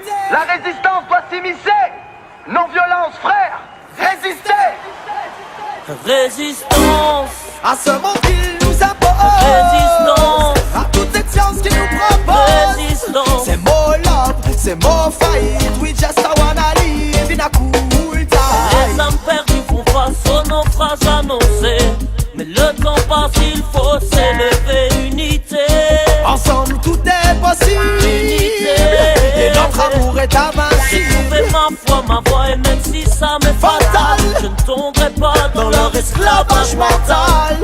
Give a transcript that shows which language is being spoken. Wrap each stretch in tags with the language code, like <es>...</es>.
<fr>La résistance doit s'immiscer. Non-violence, frère. Résister. Résistance à ce monde qu'il nous impose. Résistance à toute cette science qu'il nous propose. Résistance. C'est more love, c'est more fight.</fr> <en>We just wanna live in a cool time.</en> <fr>Les âmes perdues font face au naufrage annoncé. Mais le temps passe, il faut s'élever, unité. Ensemble tout est possible. Unité. Et notre amour est invincible. J'ai trouvé ma foi, ma voix, et même si ça m'est fatal, je ne tomberai pas dans leur esclavage mental.</fr>